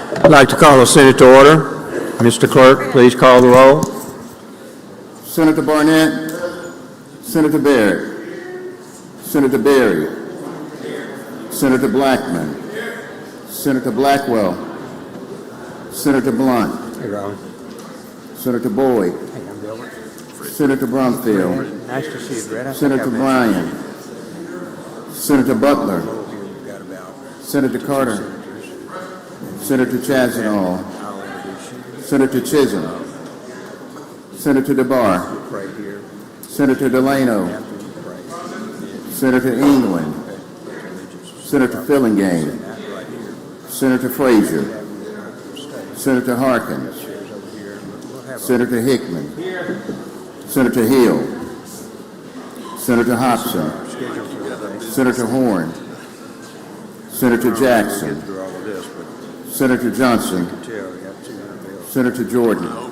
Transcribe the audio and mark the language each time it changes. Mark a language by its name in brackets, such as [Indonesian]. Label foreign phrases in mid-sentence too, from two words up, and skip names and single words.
[English] I'd like to call the Senate to order. Mr. Clerk, please call the roll. Senator Barnett, Senator Barrett, Senator Berry, Senator Blackman, Senator Blackwell, Senator Blunt, Hey, Robin. Senator Boyd, Hey, I'm Gilbert. Senator Brumfield, Nice to see you, Brett. Senator Bryan, Senator Butler, Senator Carter, Senator Chazanall, Senator Chisholm, Senator DeBar, Senator Delano, Senator England, Senator Fillingane, Senator Frazier, Senator Harkins, Senator Hickman, Senator Hill, Senator Hobson, Senator Horn, Senator Jackson, Senator Johnson, Senator Jordan,